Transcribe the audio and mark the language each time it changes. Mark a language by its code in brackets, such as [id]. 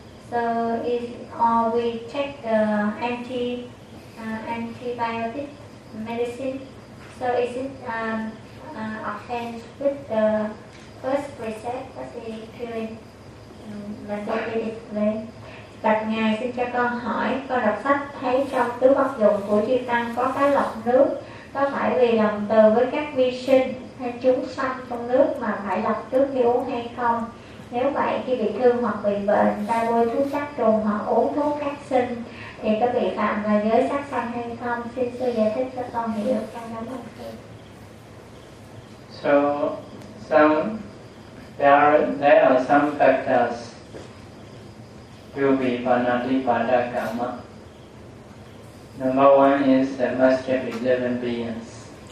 [en] So is or we take the antibiotic medicine. So is it offense with the first precept that is killing bacteria is killing? [vi] Bạch Ngài xin cho con hỏi, con đọc sách thấy trong tứ bất dụng của Chư Tăng có cái lọc nước, có phải vì lòng từ với các vi sinh hay chúng sanh trong nước mà phải lọc nước khi uống hay không? Nếu vậy, khi bị thương hoặc bị bệnh, ta bôi thuốc sát trùng hoặc uống thuốc kháng sinh thì có bị phạm vào giới sát sanh hay không? Xin sư giải thích cho con hiểu. Cảm ơn sư. [en] So, there are some factors will be panadipada karma. Number one is the master of 11 beings.